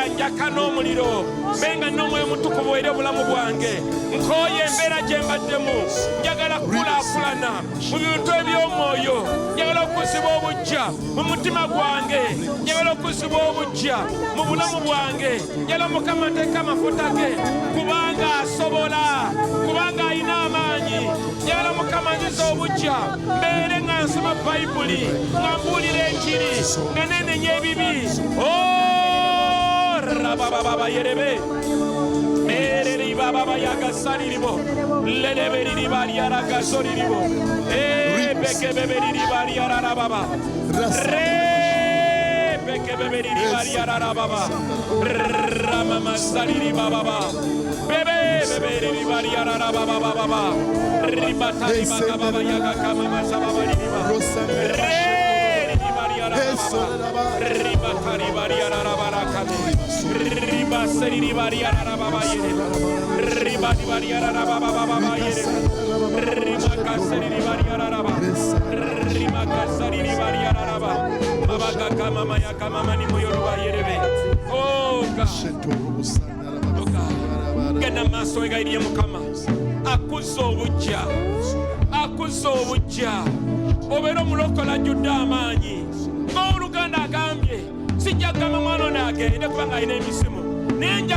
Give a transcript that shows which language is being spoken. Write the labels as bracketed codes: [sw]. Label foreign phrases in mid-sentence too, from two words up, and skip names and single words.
[lg] njaka n'omuliro mbenga n'omwoyo mutukuvu eri obulamu bwange nkoye embeera gye mbaddemu njagala kulaakulana mu bintu eby'omwoyo njagala okuzibwa obujja mu mutima gwange njagala okuzibwa obujja mu bulamu bwange njagala Mukama nteeka amafuta ge kubanga asobola kubanga alina amaanyi njagala Mukama nziza obujja mbeere nga nsoma Bayibuli nga mbuulira enjiri nga nenenya ebibi rabababa yerebe mereri baba yagasaliribo lelebe riba lyaragasoliribo beke beberi riba lyarababa beke beberi riba lyarababa ramama saliri baba bebe beberi riba lyarababa riba taliba baba yagakama masababa riba riba taliba lyarababa riba seri riba lyarababa riba lyarababa riba kaseri riba lyarababa riba kaseri riba lyarababa baba kama maya kama mani moyo yerebe oh God gena maso egayiriye Mukama akuzo obujja obero mulokola judda amaanyi ng'oluganda agambye sijja kugamba mwana ono agende kubanga alina emisimu nenja